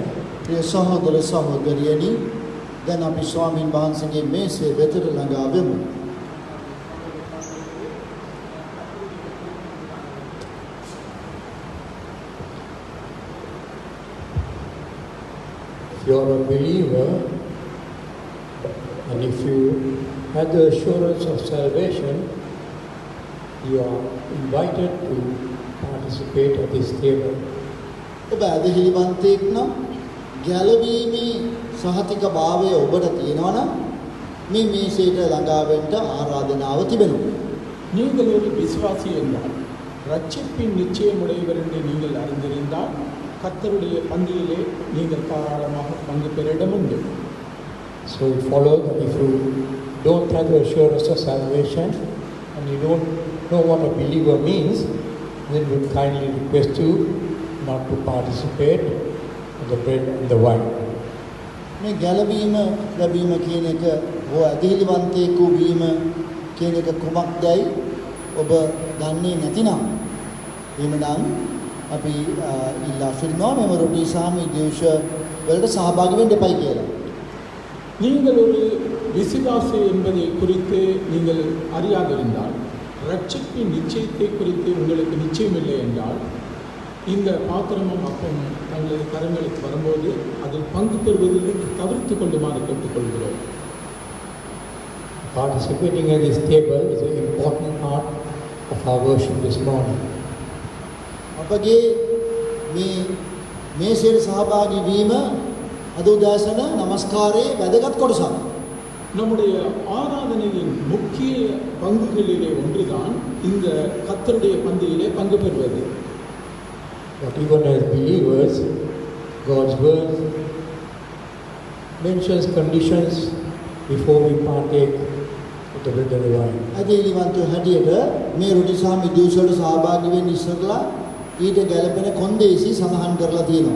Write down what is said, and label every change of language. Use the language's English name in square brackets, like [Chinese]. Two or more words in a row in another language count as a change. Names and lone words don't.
[Sinhala] ප්‍රිය සහෝදර සහෝදරියනි, දැන් අපි ස්වාමීන් වහන්සේගේ මේසේ වෙතට ළඟා වෙමු. [English] If you are a believer and if you have the assurance of salvation, you are invited to participate at this table. [Sinhala] ඔබ ඇදහිලිවන්තයෙක් නම් ගැලවීමේ සහතික භාවය ඔබට තියෙනවා නම් මේ මේසයට ළඟා වෙන්න ආරාධනාව තිබෙනවා. [Tamil] நீங்கள் ஒரு விசுவாசி என்றால் ரட்சிப்பின் நிச்சயமுடையவர் என்று நீங்கள் அறிந்திருந்தால் கர்த்தருடைய பந்தியிலே நீங்கள் தாராளமாக பங்கு பெற இடம் உண்டு. [English] So it follows that if you don't have the assurance of salvation and you don't know what a believer means, then we kindly request you not to participate in the bread and the wine. [Sinhala] මේ ගැලවීම ලැබීම කියන එක හෝ ඇදහිලිවන්තයෙකු වීම කියන එක කුමක්දයි ඔබ දන්නේ නැතිනම් එහෙමනම් අපි ඉල්ලා සිටිනවා මෙම රොටි සාමි දේශ වලට සහභාගී වෙන්න එපයි කියලා. [Tamil] நீங்கள் ஒரு விசுவாசி என்பதை குறித்து நீங்கள் அறியாதிருந்தால், ரட்சிப்பின் நிச்சயத்தை குறித்து உங்களுக்கு நிச்சயமில்லை என்றால், இந்த பாத்திரமும் அப்பமும் தங்களது கரங்களுக்கு வரும்போது அதில் பங்கு பெறுவதிலிருந்து தவிர்த்து கொள்ளுமாறு கேட்டுக்கொள்கிறோம். [English] Participating at this table is an important part of our worship this morning. [Sinhala] අපගේ මේ මේසයට සහභාගී වීම අද උදෑසන নমස්කාරයේ වැදගත් කොටසක්. [Tamil] நம்முடைய ஆராதனையின் முக்கிய பங்குகளிலே ஒன்றுதான் இந்த கர்த்தருடைய பந்தியிலே பங்கு பெறுவது. [English] But even as believers, God's word mentions conditions before we partake of the bread and the wine. [Sinhala] ඇදහිලිවන්තව හැටියට මේ රොටි සහ මිදුස් වලට සහභාගී වෙන්න ඉස්සරලා ඊට ගැළපෙන කොන්දේසි සඳහන් කරලා තියෙනවා.